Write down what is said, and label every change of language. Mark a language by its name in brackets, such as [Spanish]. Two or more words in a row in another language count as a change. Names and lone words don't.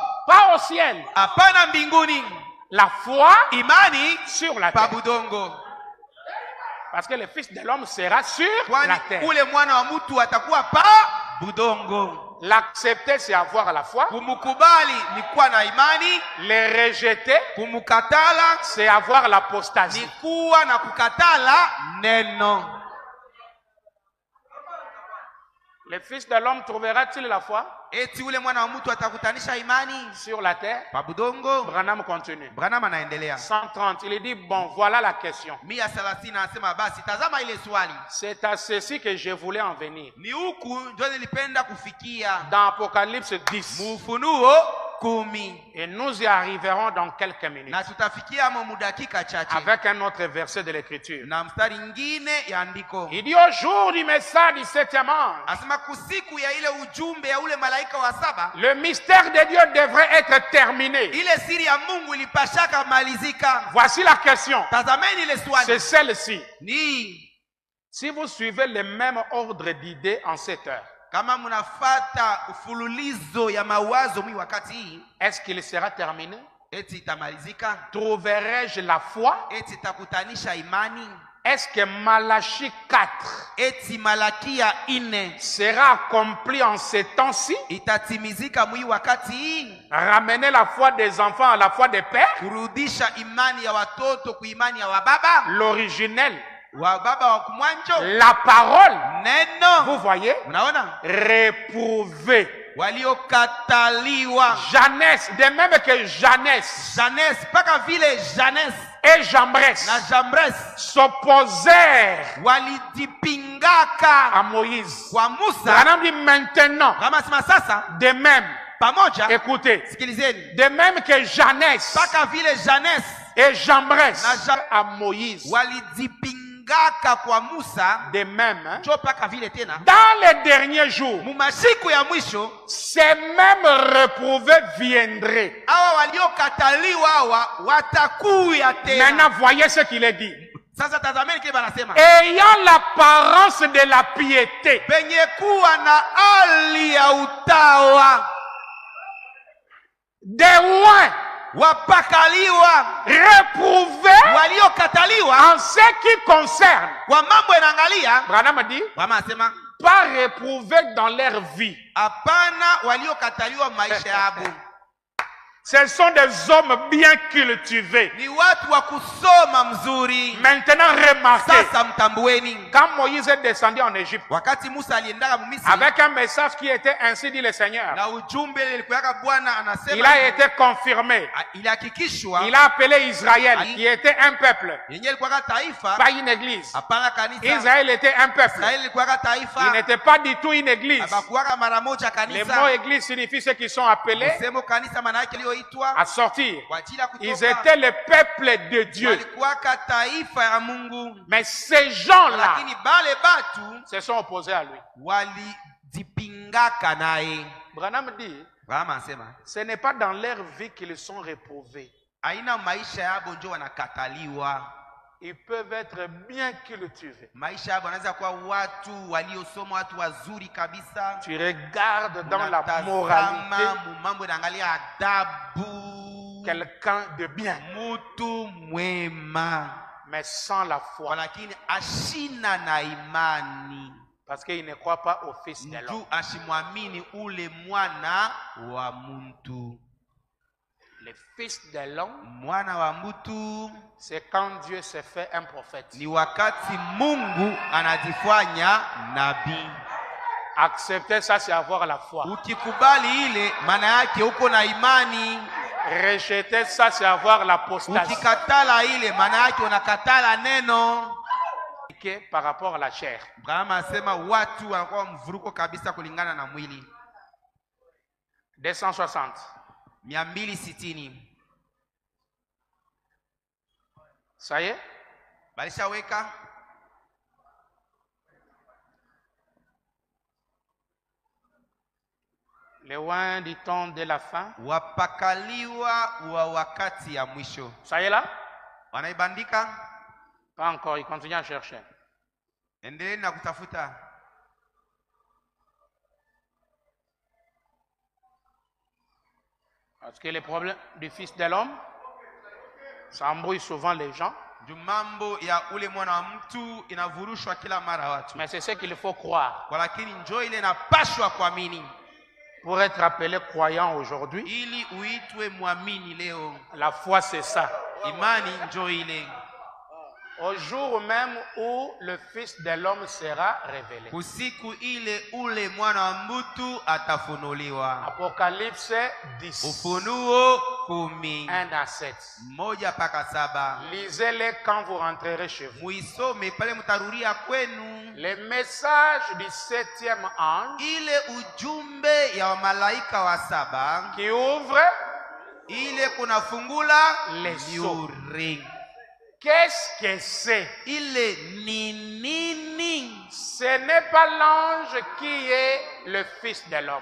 [French] Pas au ciel. [Swahili] Hapana mbinguni. [French] La foi [Swahili] Imani [French] sur la [Swahili] pa [French] terre. [Swahili] budongo. [French] Parce que le Fils de l'homme sera sur [Swahili] Kwani [French] la terre. [Swahili] ule mwana wa mtu atakuwa pa budongo. [French] L'accepter, c'est avoir la foi. [Swahili] Kumukubali ni kuwa na imani, [French] Le rejeter, [Swahili] kumukatala [French] c'est avoir l'apostasie. [Swahili] ni kuwa na kukatala neno. [French] Le Fils de l'homme trouvera-t-il la foi [Swahili] Eti ule mwana wa mtu atakutanisha imani [French] sur la terre? [Swahili] pa budongo? [French] Branham continue. [Swahili] Branham anaendelea [French] 130, il dit, bon, voilà la question. [Swahili] 130 anasema basi tazama ile swali. [French] C'est à ceci que je voulais en venir. [Swahili] Ni huku ndio nilipenda kufikia. [French] Dans Apocalypse 10. [Swahili] Mufunuo 10. [French] Et nous y arriverons dans quelques minutes. [Swahili] Na tutafikia mu dakika chache [French] Avec un autre verset de l'Écriture. [Swahili] na mstari ngine ya andiko. [French] Il dit au jour du message du septième ange, [Swahili] Asema kusiku ya ile ujumbe ya ule malaika wa saba, [French] le mystère de Dieu devrait être terminé. [Swahili] ile siri ya Mungu ilipashaka malizika. [French] Voici la question. [Swahili] Tazameni ile [French] C'est [Swahili] swali. [French] celle-ci. [Swahili] Ni [French] Si vous suivez le même ordre d'idées en cette heure, [Swahili] kama mnafata ufululizo ya mawazo mwi wakati hii, [French] est-ce qu'il sera terminé? [Swahili] eti itamalizika? [French] Trouverai-je la foi? [Swahili] Eti itakutanisha imani? [French] Est-ce que Malachie 4 [Swahili] Eti Malakia 4 [French] sera accompli en ces temps-ci? [Swahili] itatimizika mwi wakati hii? [French] Ramener la foi des enfants à la foi des pères? [Swahili] Kurudisha imani ya watoto kuimani ya wababa? [French] L'originel, [Swahili] Wa baba wa kumwanjo? [French] la parole, [Swahili] Neno. [French] vous voyez, [Swahili] Unaona? [French] réprouvé. [Swahili] Waliokataliwa. [French] Jeannès, de même que Jeannès [Swahili] Janès, paka vile Janès [French] et Jambres [Swahili] na Jambres [French] s'opposèrent [Swahili] walidipingaka [French] à Moïse. [Swahili] kwa Musa. [French] Branham dit maintenant, [Swahili] Kama sema sasa [French] de même, [Swahili] pamoja, [French] écoutez, [Swahili] sikilizeni, [French] de même que Jeannès [Swahili] paka vile Janès [French] et Jambres [Swahili] Na [French] à Moïse, [Swahili] walidipingaka kwa Musa, [French] de même, hein, [Swahili] jo paka vile tena [French] dans les derniers jours, [Swahili] mumasiku ya mwisho [French] ces mêmes reprouvés viendraient. [Swahili] hawa waliokataliwa hawa watakuya tena. [French] Maintenant, voyez ce qu'il est dit. [Swahili] Sasa tazameni kile banasema, [French] Ayant l'apparence de la piété, [Swahili] penye kuwa na hali ya utawa, [French] des rois [Swahili] wapakaliwa, [French] réprouvés [Swahili] waliokataliwa [French] en ce qui concerne. [Swahili] kwa mambo yanaangalia. [French] Branham dit, [Swahili] Wanasema [French] pas réprouvés dans leur vie. [Swahili] hapana, waliokataliwa maisha yabo. [French] Ce sont des hommes bien cultivés. [Swahili] Ni watu wa kusoma mzuri. [French] Maintenant, remarquez, [Swahili] Sasa mtambueni. [French] quand Moïse est descendu en Égypte, [Swahili] Wakati Musa aliendaka Misri, [French] avec un message qui était ainsi dit le Seigneur, [Swahili] na ujumbe ilikuwa Bwana [French] il [Swahili] anasema, [French] a été confirmé. [Swahili] ilihakikishwa [French] Il a appelé Israël, qui était un peuple, [Swahili] yenyewe ilikuwa taifa, [French] pas une église. [Swahili] hapana kanisa. [French] Israël était un peuple. [Swahili] Israeli ilikuwa [French] Il [Swahili] taifa, [French] n'était pas du tout une église. [Swahili] habakuwa mara moja [French] Le [Swahili] kanisa. [French] mot église signifie ceux qui sont appelés [Swahili] Sema kanisa maana yake iliyoitwa [French] à sortir. [Swahili] kwa ajili ya [French] Ils [Swahili] kutoka. [French] étaient le peuple de Dieu. [Swahili] Walikuwa taifa ya Mungu. [French] Mais ces gens-là [Swahili] Lakini bale batu [French] se sont opposés à lui. [Swahili] walijipingaka naye. [French] Branham dit, [Swahili] Brahma anasema [French] ce n'est pas dans leur vie qu'ils sont réprouvés. [Swahili] aina maisha yabo ndio wanakataliwa. [French] Ils peuvent être bien cultivés. [Swahili] Maisha yabo wanaweza kuwa watu waliosoma, watu wazuri kabisa. [French] Tu regardes dans la [Swahili] Unatazama [French] moralité [Swahili] mambo inaangalia adabu, [French] quelqu'un de bien, [Swahili] mutu mwema, [French] mais sans la foi. [Swahili] lakini ashina na imani, [French] Parce qu'il ne croit pas au Fils de l'homme. [Swahili] ndio ashimwamini ule mwana wa mtu. [French] Le Fils de l'homme, [Swahili] Mwana wa mtu [French] c'est quand Dieu se fait un prophète. [Swahili] ni wakati Mungu anajifanya nabii. [French] Accepter ça, c'est avoir la foi. [Swahili] Ukikubali ile, maana yake uko na imani. [French] Rejeter ça, c'est avoir l'apostasie. [Swahili] Ukikatala ile, maana yake unakatala neno. [French] Par rapport à la chair. [Swahili] Brahma asema watu wanakuwa mvuruko kabisa kulingana na mwili. 260. 260. [French] Ça y est? [Swahili] Balishaweka. [French] Les oins du temps de la fin. [Swahili] Wapakaliwa wa wakati ya mwisho. [French] Ça y est là? [Swahili] Wanaibandika? [French] Pas encore, il continue à chercher. [Swahili] Endelea na kutafuta. [French] Parce que le problème du Fils de l'homme, ça embrouille souvent les gens. [Swahili] Mambo ya ule mwana wa mtu inavurushwa kila mara watu. [French] Mais c'est ce qu'il faut croire. [Swahili] Lakini njoo ile inapashwa kuamini. [French] Pour être appelé croyant aujourd'hui, [Swahili] ili uitwe muamini leo. [French] La foi c'est ça. [Swahili] Imani njoo ile. [French] Au jour même où le Fils de l'homme sera révélé. [Swahili] Usiku ile ule mwana wa mtu atafunuliwa. [French] Apocalypse 10. [Swahili] Ufunuo 10. 1-7. 1-7. [French] Lisez-les quand vous rentrerez chez vous. [Swahili] Muisome pale mtarudia kwenu. [French] Le message du 7e ange. [Swahili] Ile ujumbe ya malaika wa 7 [French] qui ouvre [Swahili] ile kunafungula [French] les sceaux. Qu'est-ce que c'est? Il est nini. Ce n'est pas l'ange qui est le Fils de l'homme.